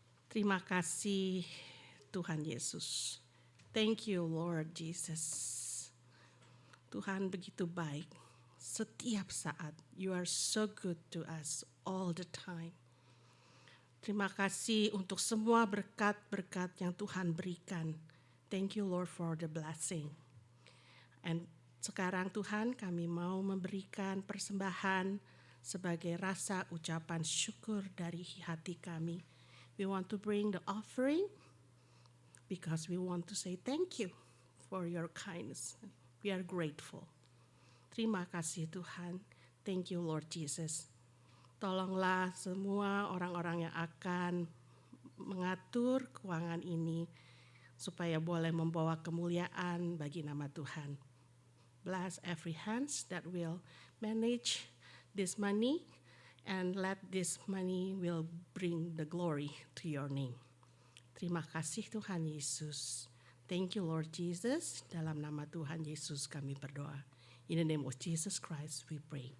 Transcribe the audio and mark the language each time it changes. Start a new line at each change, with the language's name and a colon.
Indonesian: Terima kasih Tuhan Yesus.
English: Thank you Lord Jesus.
Indonesian: Tuhan begitu baik setiap saat.
English: You are so good to us all the time.
Indonesian: Terima kasih untuk semua berkat-berkat yang Tuhan berikan.
English: Thank you Lord for the blessing.
Indonesian: And sekarang Tuhan kami mau memberikan persembahan sebagai rasa ucapan syukur dari hati kami.
English: We want to bring the offering because we want to say thank you for your kindness. We are grateful.
Indonesian: Terima kasih Tuhan.
English: Thank you Lord Jesus.
Indonesian: Tolonglah semua orang-orang yang akan mengatur keuangan ini supaya boleh membawa kemuliaan bagi nama Tuhan.
English: Bless every hands that will manage this money and let this money will bring the glory to your name.
Indonesian: Terima kasih Tuhan Yesus.
English: Thank you Lord Jesus.
Indonesian: Dalam nama Tuhan Yesus kami berdoa.
English: In the name of Jesus Christ we pray.